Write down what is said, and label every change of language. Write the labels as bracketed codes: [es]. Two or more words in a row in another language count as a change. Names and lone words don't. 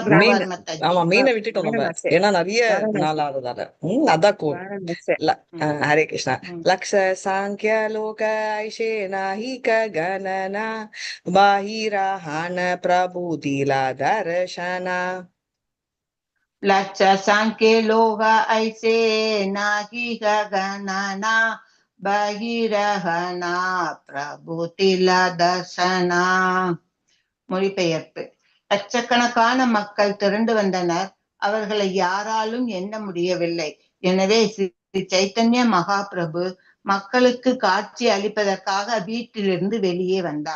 [ta] மீன். போவார் மாதாஜி. ஆமா, மீனை விட்டுட்டோம் நம்ம. ஏன்னா நிறைய நாள் ஆகுதால. அதான் கோல். ஹரே கிருஷ்ணா. [bn] লক্ষ সাংখ্য লোক ঐছে নাহিক গণনা বাহিরহান প্রভু দিলা দর্শনা. লক্ষ সংখ্য লোগ ঐসে নাহী গগননা বহিরহনা প্রভু দিল দর্শনা. [ta] மொழிபெயர்ப்பு: லட்சக்கணக்கான மக்கள் திரண்டு வந்தனர். அவர்களை யாராலும் எண்ண முடியவில்லை. எனவே ஸ்ரீ சைத்தன்ய மகாபிரபு மக்களுக்கு காட்சி அளிப்பதற்காக வீட்டிலிருந்து வெளியே வந்தார்.